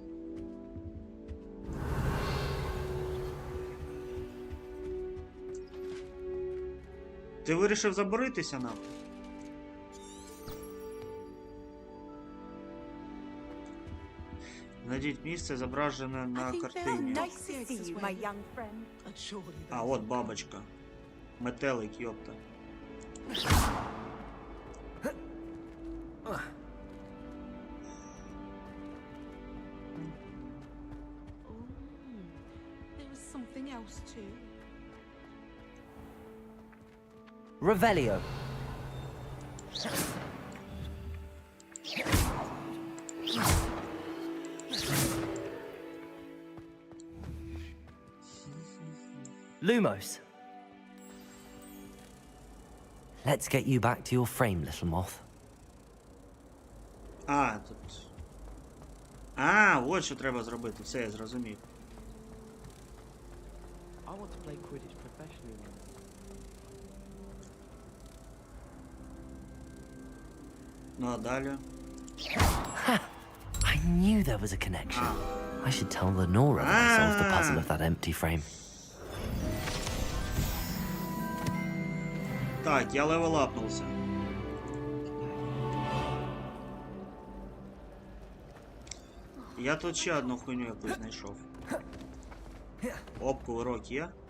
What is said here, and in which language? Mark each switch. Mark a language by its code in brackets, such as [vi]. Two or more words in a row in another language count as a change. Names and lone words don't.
[uk] Ти вирішив заборитися нахуй? Знайдіть місце, зображене на картині. А, от бабочка. Метелик, йопта. [en] There was something else too. Revelio. Lumos. Let's get you back to your frame, little moth. [uk] А, тут. А, от що треба зробити. Все, я зрозумів. [en] I want to play Quidditch professionally. [uk] Ну а далі? [en] I knew there was a connection. I should tell Lenora that I solved the puzzle of that empty frame. [uk] Так, я левелапнувся. Я тут ще одну хуйню якусь знайшов. Оп, кувирок є.